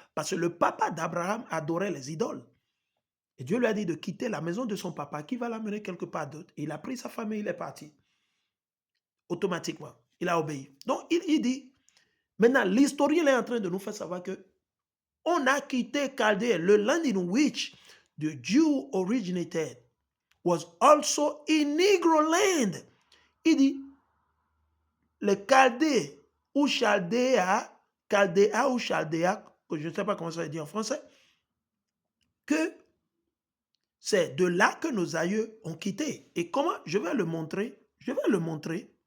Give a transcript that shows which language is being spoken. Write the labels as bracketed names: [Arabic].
[French] Parce que le papa d'Abraham adorait les idoles. Et Dieu lui a dit de quitter la maison de son papa qui va l'amener quelque part d'autre. Et il a pris sa famille, il est parti. Automatiquement, il a obéi. Donc, il dit, maintenant, l'historien est en train de nous faire savoir que on a quitté Chaldée. [English] Le land in which the Jew originated was also a Negro land. [French] Il dit, le Chaldée ou Chaldéa, Chaldéa ou Chaldéa, que je ne sais pas comment ça se dit en français, que c'est de là que nos aïeux ont quitté. Et comment? Je vais le montrer. Je vais le montrer.